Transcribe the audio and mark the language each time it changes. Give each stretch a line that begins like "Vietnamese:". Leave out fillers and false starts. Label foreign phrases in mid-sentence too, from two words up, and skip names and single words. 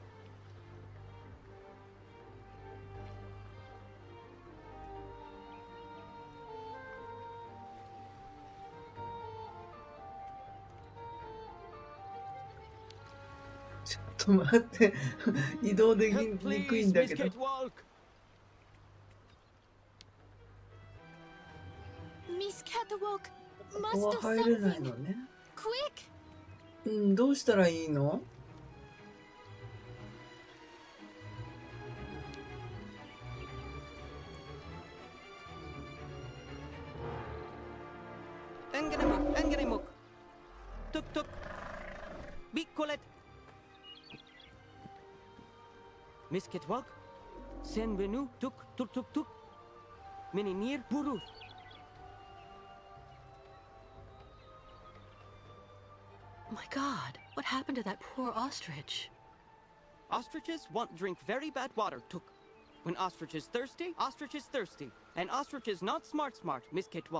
Japanese: ちょっと待って、移動でき
English: Help
Japanese: にくい
English: please,
Japanese: んだ
English: Miss
Japanese: けど。
English: Catwalk! Miss Catwalk
Japanese: こ
English: must
Japanese: こは
English: do
Japanese: 入れない
English: something!
Japanese: のね。
English: Quick!
Japanese: うん、どうしたらいいの？ Engerimuk! Tuk tuk! Bikolet!
English: Miss Catwalk? Senvenu tuk tuk tuk tuk! Minimir Buruth! My God, what happened to that poor ostrich? Ostriches want drink very bad water, Tuk. When ostrich is thirsty, and ostrich is not smart, Miss Catwalk.